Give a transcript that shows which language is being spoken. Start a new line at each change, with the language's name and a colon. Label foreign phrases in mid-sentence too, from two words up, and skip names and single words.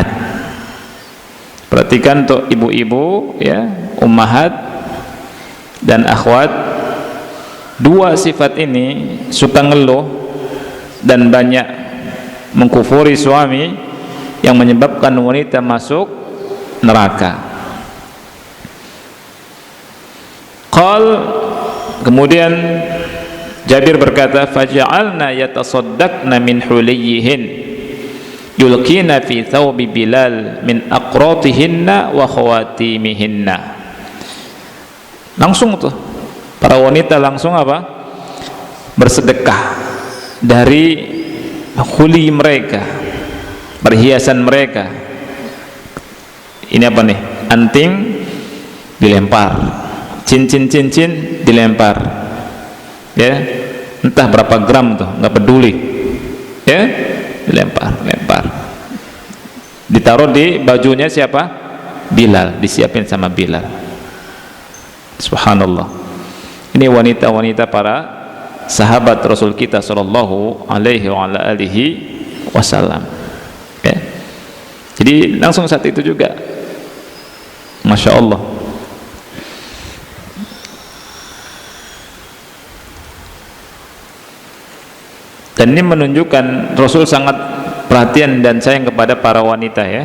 Indonesian: Perhatikan untuk ibu-ibu, ya, ummahat dan akhwat, dua sifat ini, suka ngeluh dan banyak mengkufuri suami, yang menyebabkan wanita masuk neraka. Kemudian Jabir berkata,
Arabic: فجعلن يتصدقن من حليهن يلقين في ثوب بلال من أقرطتهن وخواتيمهن.
Indonesian: Langsung tuh para wanita langsung apa? Bersedekah dari huli mereka, perhiasan mereka. Ini apa nih? Anting dilempar, cincin-cincin dilempar, ya, entah berapa gram tuh, nggak peduli, ya, dilempar, ditaruh di bajunya siapa? Bilal, disiapin sama Bilal. Subhanallah. Ini wanita-wanita para sahabat Rasul kita
Arabic: صلى الله عليه وعلى آله وسلم,
Indonesian: ya. Jadi langsung saat itu juga,
Arabic: ما شاء الله.
Indonesian: Dan ini menunjukkan Rasul sangat perhatian dan sayang kepada para wanita, ya.